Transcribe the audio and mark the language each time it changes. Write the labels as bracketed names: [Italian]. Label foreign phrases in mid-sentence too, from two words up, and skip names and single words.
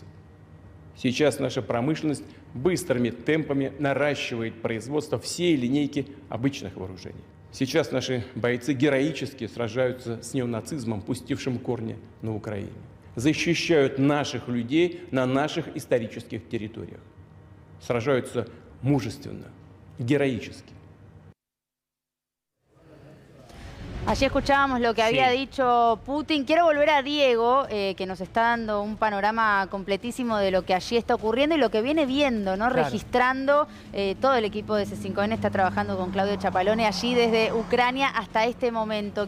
[Russian] Сейчас наша промышленность быстрыми темпами наращивает производство всей линейки обычных вооружений. Сейчас наши бойцы героически сражаются с неонацизмом, пустившим корни на Украине. Защищают наших людей на наших исторических территориях. Сражаются мужественно, gheroически. [Spanish] Allí escuchábamos lo que había dicho Putin. Quiero volver a Diego, que nos está dando un panorama completísimo de lo que allí está ocurriendo y lo que viene viendo, ¿no? Claro. Registrando. Todo el equipo de C5N está trabajando con Claudio Chapalone allí desde Ucrania hasta este momento.